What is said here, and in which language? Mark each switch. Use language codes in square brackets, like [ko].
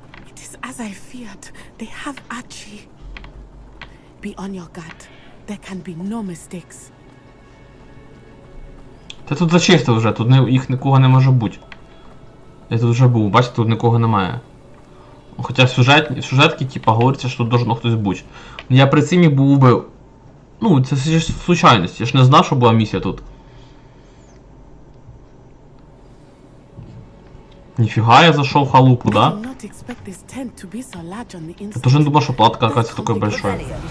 [en] It is as I feared. They have Archie. Be on your guard. There can be no mistakes. [uk] Та тут зачистив вже, тут їх нікого не може бути. Я тут вже був, бачите, тут нікого немає. Хоча в сюжетці, типа, говориться, що тут должно хтось бути. Я при цим був убив. Ну, це ж случайність, я ж не знав, що була місія тут. Ніфіга, я зайшов в халупу, да? [ru] Я тоже не думал, что платка оказывается такой большой.